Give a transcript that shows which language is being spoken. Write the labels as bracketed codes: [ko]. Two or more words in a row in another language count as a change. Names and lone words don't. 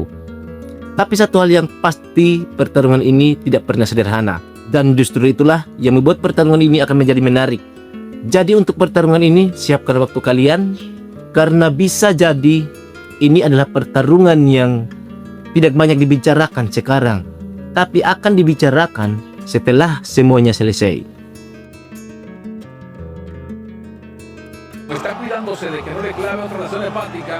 [id] Tapi satu hal yang pasti, pertarungan ini tidak pernah sederhana, dan justru itulah yang membuat pertarungan ini akan menjadi menarik. Jadi untuk pertarungan ini, siapkan waktu kalian, karena bisa jadi ini adalah pertarungan yang tidak banyak dibicarakan sekarang, tapi akan dibicarakan setelah semuanya selesai. [es] Está cuidándose de que no le clave otra razón hepática.